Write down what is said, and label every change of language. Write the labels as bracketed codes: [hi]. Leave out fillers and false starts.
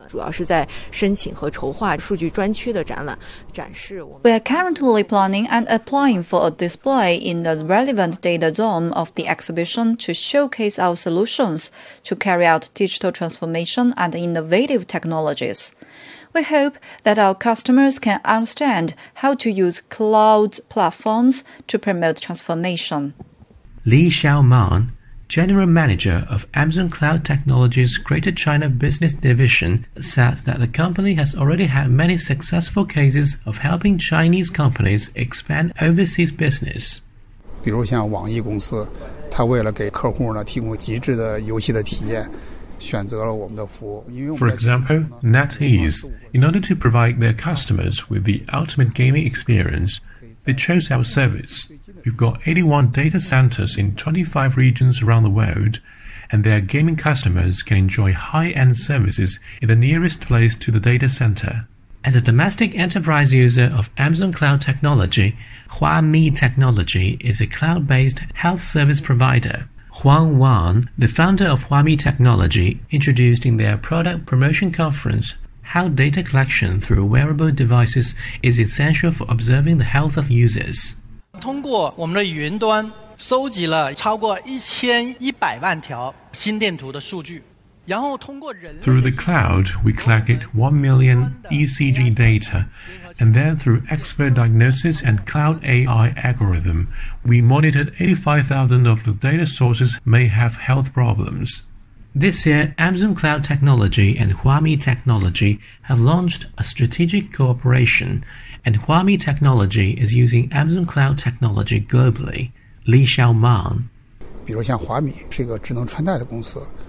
[zh] 主要是在申请和筹划数据专区的展览展示。 [en] We are currently planning and applying for a display in the relevant data zone of the exhibition to showcase our solutions to carry out digital transformation and innovative technologies. We hope that our customers can understand how to use cloud platforms to promote transformation. Li Xiaoman, General Manager of Amazon Cloud Technologies Greater China Business Division, said that the company has already had many successful cases of helping Chinese companies expand overseas business. [zh] 比如像网易公司，它为了给客户呢提供极致的游戏的体验。 [en] For example, NetEase, in order to provide their customers with the ultimate gaming experience, they chose our service. We've got 81 data centers in 25 regions around the world, and their gaming customers can enjoy high-end services in the nearest place to the data center. As a domestic enterprise user of Amazon Cloud Technology, Huami Technology is a cloud-based health service provider. Huang Wan, the founder of Huami Technology, introduced in their product promotion conference how data collection through wearable devices is essential for observing the health of users. [zh] 通过我们的云端收集了超过1100万条心电图的数据，然后通过人类 [en] Through the cloud, we collected 1 million ECG data. And then through expert diagnosis and cloud AI algorithm, we monitored 85,000 of the data sources may have health problems. This year, Amazon Cloud Technology and Huami Technology have launched a strategic cooperation, and Huami Technology is using Amazon Cloud Technology globally. Li Xiaoman. [zh] 比如像华米是一个智能穿戴的公司。